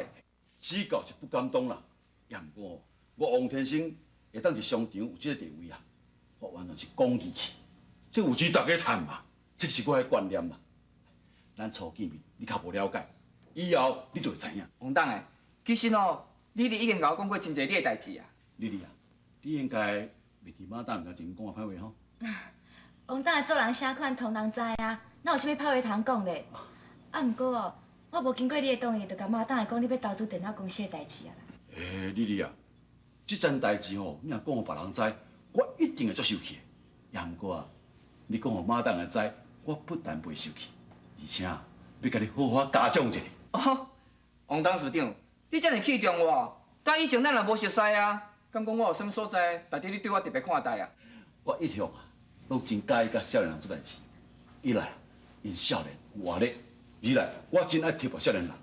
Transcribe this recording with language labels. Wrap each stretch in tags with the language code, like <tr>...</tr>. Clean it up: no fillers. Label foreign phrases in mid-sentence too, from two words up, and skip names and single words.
<nan>指教是不敢当啦，也毋过我王天生会当伫商场有这个地位啊，我完全是讲义气，这有钱大家赚嘛，这是我的观念啦。咱初见面，你较无了解，以后你就会知影。王董诶，其实哦，你已经甲我讲过真侪你的代志啊。丽丽啊，你应该袂伫马当甲前讲话歹话吼。王董的做人啥款，同人知啊，哪有啥物歹话通讲咧？啊，毋过哦，我无经过你的同意，就甲马董的讲你要投资电脑公司的代志啊啦。丽丽啊，这件代志吼，你若讲互别人知，我一定会足生气的。也毋过啊，你讲互马当的知，我不但袂生气，而且要甲你好好嘉奖一下。哦，王董事长，你遮尔器重我，甲以前咱也无熟悉啊，敢讲我有啥物所在，值得你对我特别看待啊？我一向啊，拢真介意甲少年人做代志。一来，因少年有活力；二来，我真爱贴合少年人。</nan>